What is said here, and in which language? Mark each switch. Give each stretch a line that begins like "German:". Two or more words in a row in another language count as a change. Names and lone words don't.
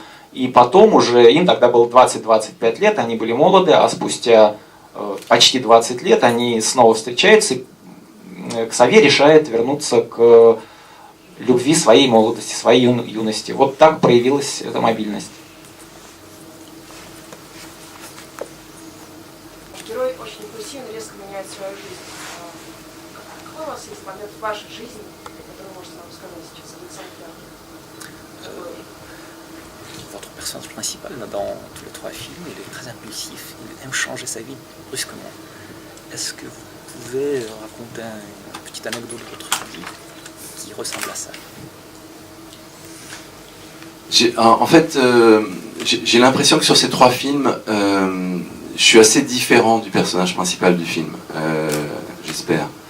Russian: И потом уже, им тогда было 20-25 лет, они были молоды, а спустя почти 20 лет они снова встречаются, и Ксавье решает вернуться к любви своей молодости, своей юности. Вот так проявилась эта мобильность. Герой очень импульсивно, резко меняет свою жизнь. Какой у вас есть момент в вашей жизни, который можете нам рассказать сейчас, Александр?
French: Votre personnage principal dans tous les trois films, il est très impulsif, il aime changer sa vie brusquement. Est-ce que vous pouvez raconter une petite anecdote de votre vie qui ressemble à ça? En fait, j'ai l'impression que sur ces trois films, je suis assez différent du personnage principal du film, j'espère.